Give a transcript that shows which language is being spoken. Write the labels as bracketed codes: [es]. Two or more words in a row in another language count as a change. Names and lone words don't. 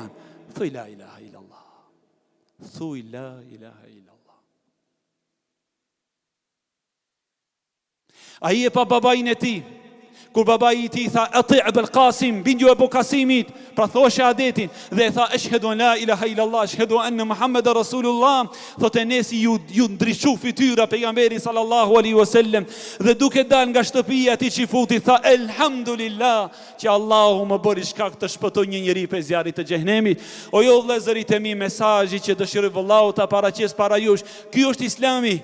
[sq] Thuaj [ar] لا إله إلا الله. [sq] Thuaj [ar] لا إله إلا الله. [sq] Ai e pa babain e tij. Kur babai i tij tha [ar] أطع أبا القاسم, [sq] bindju Abu Qasimit, pra thoshe adetin dhe e tha [ar] أشهد أن لا إله إلا الله أشهد أن محمدا رسول الله, [sq] thotë Enesi ju ndriçu fytyra pejgamberi [ar] صلى الله عليه وسلم [sq] dhe duke dal nga shtëpia e tij Çifuti tha elhamdulillah që Allahu më bëri shkak të shpëtoj një njeri prej zjarrit të xhenemit. O jo vëllezërit e mi, mesazhi që dëshiroj vallahu ta paraqes para jush, ky është Islami.